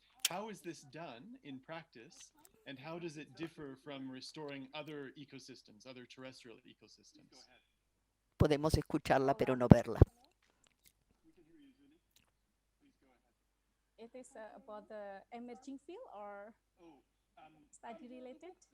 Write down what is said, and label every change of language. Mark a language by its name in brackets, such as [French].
[English] How is this done in practice, and how does it differ from restoring other ecosystems, other terrestrial ecosystems? [Spanish] Podemos escucharla, pero no verla. [English] It is about the emerging field or study related?